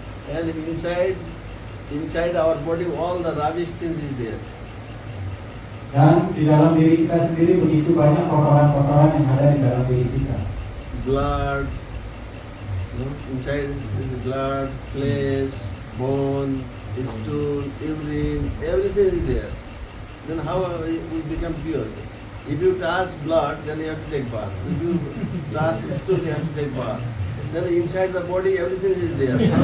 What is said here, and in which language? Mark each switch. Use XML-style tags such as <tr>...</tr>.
<en>And inside our body, all the rubbish things is there.</en> <id>Dan di dalam diri kita sendiri begitu banyak kotoran-kotoran yang ada di dalam diri kita.</id> <en>Blood, inside is blood, flesh, bone, stool, urine, everything is there. Then how we become pure? If you touch blood, then you have to take bath. If you touch stool, you have to take bath. Then inside the body, everything is there.</en>